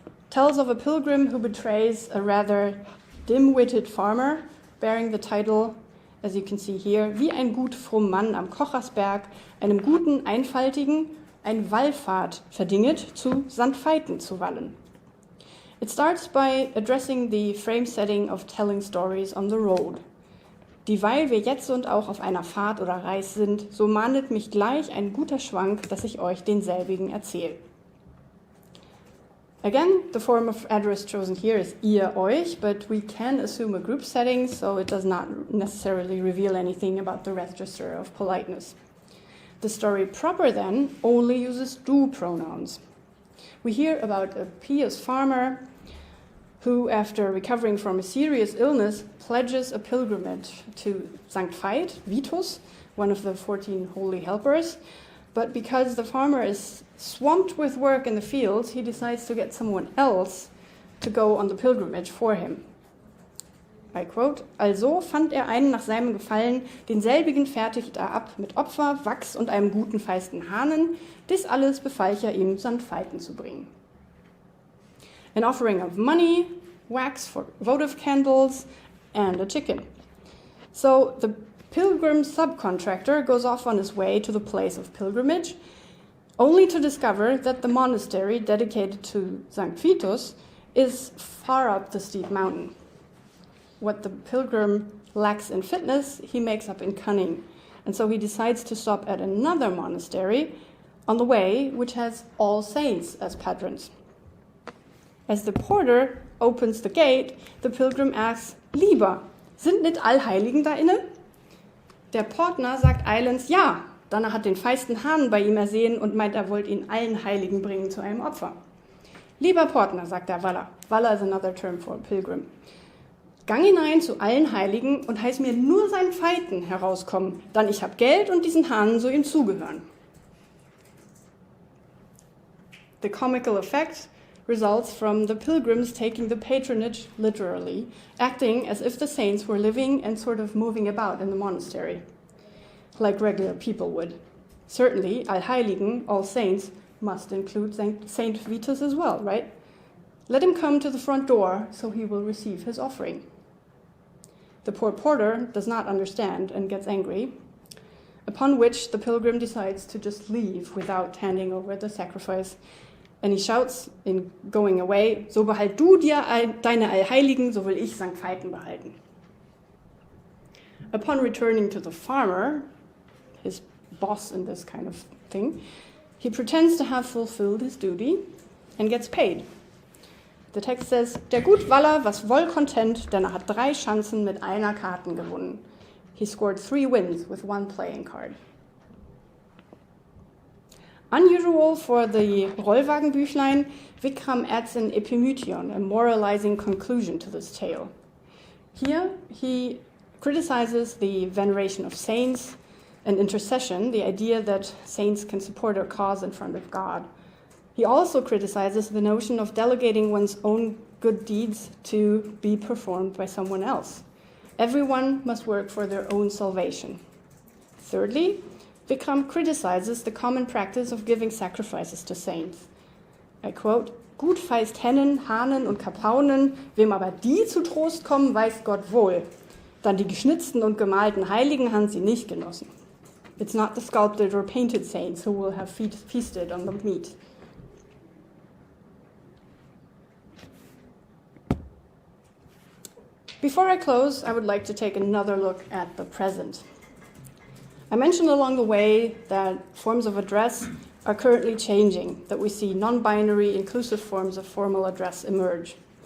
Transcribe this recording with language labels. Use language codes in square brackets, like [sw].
[en] tells of a pilgrim who betrays a rather dim-witted farmer bearing the title, as you can see here, [de] wie ein gut fromm Mann am Kochersberg, einem guten, einfaltigen, ein Wallfahrt verdinget, zu Sandfeiten zu wallen. [en] It starts by addressing the frame setting of telling stories on the road. [de] Dieweil wir jetzt und auch auf einer Fahrt oder Reis sind, so mahnet mich gleich ein guter Schwank, dass ich euch denselbigen erzähl. [en] Again, the form of address chosen here is ihr, euch, but we can assume a group setting, so it does not necessarily reveal anything about the register of politeness. The story proper then only uses du pronouns. We hear about a pious farmer who, after recovering from a serious illness, pledges a pilgrimage to St. Veit, Vitus, one of the 14 holy helpers. But because the farmer is swamped with work in the fields, he decides to get someone else to go on the pilgrimage for him. I quote, [de] also fand einen nach seinem Gefallen, denselbigen fertigt ab mit Opfer, Wachs und einem guten feisten Hahnen, dies alles befahl ihm, Sandfeiten zu bringen. [en] An offering of money, wax for votive candles, and a chicken. So the pilgrim subcontractor goes off on his way to the place of pilgrimage, only to discover that the monastery dedicated to St. Vitus is far up the steep mountain. What the pilgrim lacks in fitness, he makes up in cunning. And so he decides to stop at another monastery on the way, which has All Saints as patrons. As the porter opens the gate, the pilgrim asks, [de] Lieber, sind nicht Allheiligen da inne? Der Portner sagt eilends ja. Danach hat den feisten Hahn bei ihm ersehen und meint, er wollte ihn allen Heiligen bringen zu einem Opfer. Lieber Portner, sagt der Waller. [en] Waller is another term for a pilgrim. [de] Gang hinein zu allen Heiligen und heiß mir nur seinen Feiten herauskommen, dann ich hab Geld und diesen Hahn so ihm zugehören. [en] The comical effect results from the pilgrims taking the patronage literally, acting as if the saints were living and sort of moving about in the monastery, like regular people would. Certainly, Allheiligen, All Saints, must include Saint Vitus as well, right? Let him come to the front door so he will receive his offering. The poor porter does not understand and gets angry, upon which the pilgrim decides to just leave without handing over the sacrifice. And he shouts, in going away, [de] so behalt du dir deine Allheiligen, so will ich St. Veiten behalten. [en] Upon returning to the farmer, his boss in this kind of thing, he pretends to have fulfilled his duty and gets paid. The text says, [de] der gut Waller was wohl content, denn hat 3 Schanzen mit einer Karten gewonnen. [en] He scored 3 wins with 1 playing card. Unusual for the Rollwagenbüchlin, Wickram adds an epimytion, a moralizing conclusion to this tale. Here, he criticizes the veneration of saints and intercession, the idea that saints can support a cause in front of God. He also criticizes the notion of delegating one's own good deeds to be performed by someone else. Everyone must work for their own salvation. Thirdly, Wickram criticizes the common practice of giving sacrifices to saints. I quote, [de] gut feist Hennen, Hahnen und Kapaunen, wem aber die zu Trost kommen, weiß Gott wohl. Dann die geschnitzten und gemalten Heiligen haben sie nicht genossen. [en] It's not the sculpted or painted saints who will have feasted on the meat. Before I close, I would like to take another look at the present. I mentioned along the way that forms of address are currently changing, that we see non-binary inclusive forms of formal address emerge.